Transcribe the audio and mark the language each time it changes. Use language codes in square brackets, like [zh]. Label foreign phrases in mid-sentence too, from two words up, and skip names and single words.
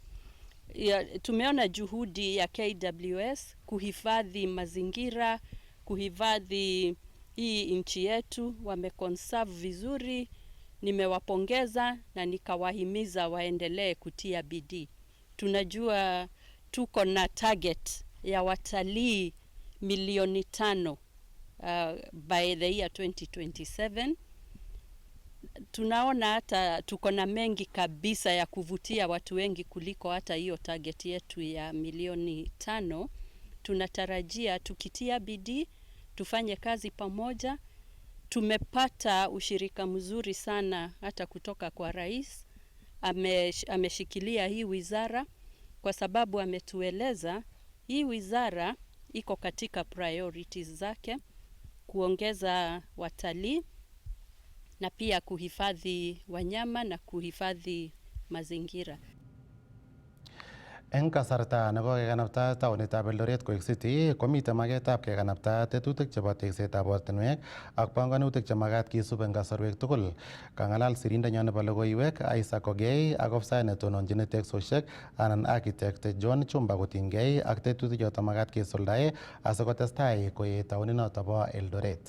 [sw] Tumeona juhudi ya KWS kuhifadhi mazingira, kuhifadhi hii nchi yetu, wameconserve vizuri. Nimewapongeza na nikawahimiza waendelee kutia bidii. Tunajua tuko na target ya watalii milioni 5 [en] by the year 2027. [sw] Tunaona hata tuko na mengi kabisa ya kuvutia watu wengi kuliko hata hiyo target yetu ya milioni 5. Tunatarajia tukitia bidii, tufanye kazi pamoja. Tumepata ushirika mzuri sana hata kutoka kwa rais. Ameshikilia hii wizara kwa sababu ametueleza hii wizara iko katika priorities zake, kuongeza watalii na pia kuhifadhi wanyama na kuhifadhi mazingira. [kln] Eng kasarta nebo kekanapta taonitab Eldoret koek city komite magetab kekanapta tetutik chebo teksetab ortinwek ak panganutik chemagat kisub eng kasarwek tugul. Kang'alal sirindenyo nebo logoiwek Isaac Ogei ak ofsaet netononjini teksosiek anan architect John Chumba kotinygei ak tetutik choto magat kesuldae asikotestai koet taoninoto bo Eldoret.